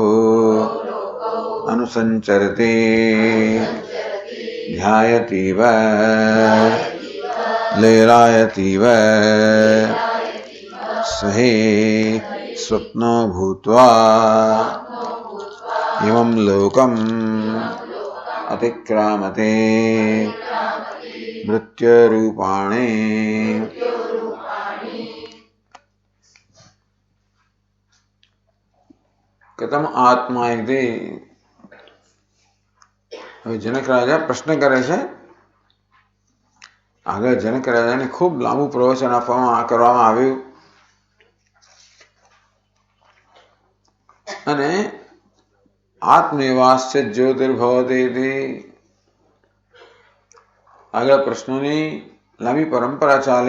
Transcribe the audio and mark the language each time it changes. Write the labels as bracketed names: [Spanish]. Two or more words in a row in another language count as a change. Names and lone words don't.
[Sanskrit] अनुसञ्चरति ध्यायतीव लेलायतीव सहि स्वप्नो भूत्वा इमं लोकम् अतिक्रामते मृत्युरूपाणि। कथम आत्मा इति। [Gujarati] હવે જનક રાજા પ્રશ્ન કરે છે. આગળ જનક રાજાને ખૂબ લાંબુ પ્રવચન કરવામાં આવ્યું અને [Sanskrit] आत्मेवास्य ज्योतिर्भवति इति [Gujarati] આગળ પ્રશ્નોની લાંબી પરંપરા ચાલી.